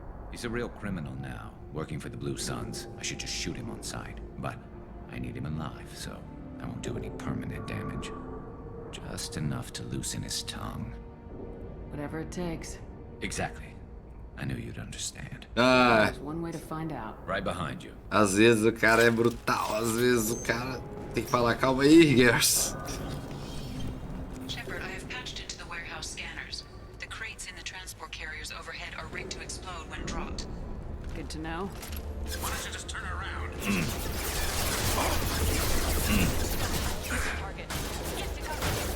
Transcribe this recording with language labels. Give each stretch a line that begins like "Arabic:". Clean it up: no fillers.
English: He's a real criminal now, working for the Blue Suns. I should just shoot him on sight, but I need him alive, so I won't do any permanent damage. Just enough to loosen his tongue. Whatever it takes. Exactly. I knew you'd understand. Ah, There's one way to find out. Right behind you.
Portuguese: às vezes o cara é brutal, às vezes o cara tem que falar, calma aí, Garrus.
English: Shepard, I have patched into the warehouse scanners. The crates in the transport carriers overhead are rigged to explode when dropped. Good to know. Why don't you just turn around? Target. Get to cover.